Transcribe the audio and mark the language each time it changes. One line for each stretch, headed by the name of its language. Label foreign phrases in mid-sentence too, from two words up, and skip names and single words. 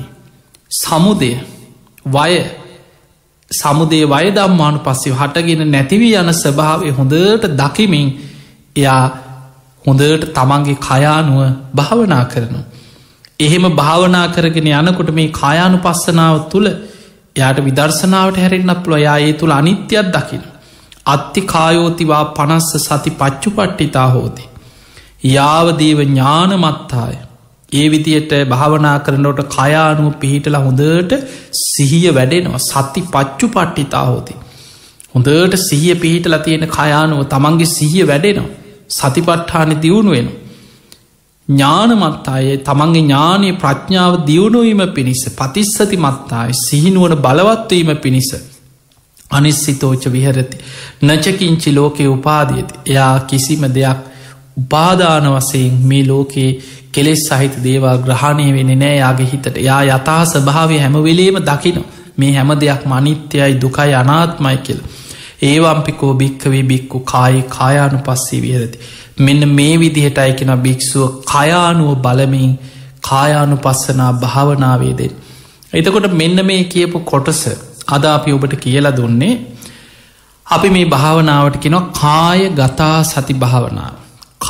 Pali: සමුදය වය සමුදේ වයදම්මානු පස්සේ
Sinhala: හටගෙන නැතිවී යන ස්වභාවය හොඳට දකිමින් එයා හොඳට තමන්ගේ කයානුව භාවනා කරනු. එහෙම භාවනා කරගෙන යනකොට මේ කායානු පස්සනාව තුළ යාට විදර්ශනාවට හැරෙන්න්නක් පුළ යා ඒ තුළ අනිත්‍යයක් දකින.
Pali: අත්ති කායෝතිවා පනස්ස සති පච්චු පට්ටිතා හෝති. යාවදීව ඥානමත්තාය.
Sinhala: ඒ විදියට භාවනා කරනට කයානුව පිහිටල හොඳට සිහිය වැඩෙනවා
Pali: සති පච්චු පට්ටිතා හෝති.
Sinhala: හොඳට සිහිය පිහිටල තියෙන කයානුව තමන්ගේ සිහිය වැඩෙනවා සතිපට්ඨාන දියුණු වෙන. ඥානමත්තාය තමන්ගේ ඥානය ප්‍රඥාව දියුණුවීම පිණිස
Pali: පතිස්සති මත්තාය
Sinhala: සිහිනුවන බලවත්වීම පිණිස
Pali: අනිස්සිතෝච විහරති නචකින්චි ලෝකයේ උපාදියති.
Sinhala: එයා කිසිම දෙයක් උපාදාන වසයෙන් මේ ලෝකයේ කෙලෙස් සහිත දේවල් ග්‍රහණය වෙන නෑ යාගේ හිතට යා යථා ස්වභාවය හැමවෙලේම දකින මේ හැම දෙයක් මනිත්‍යයයි දුකයි අනාත්මයි කියල.
Pali: ඒවම්පිකෝ භික්කවේ බික්කු කායේ කායානු පස්සේ විහරති.
Sinhala: මෙන්න මේ විදිහට අයිකෙන භික්‍ෂුව කයානුව බලමින් කායානු පස්සනා භාවනාවේදෙන්. එතකොට මෙන්න මේ කියපු කොටස අද අපි ඔබට කියලා දුන්නේ අපි මේ භාවනාවට කෙනවා කාය ගතා සති භාවනාව.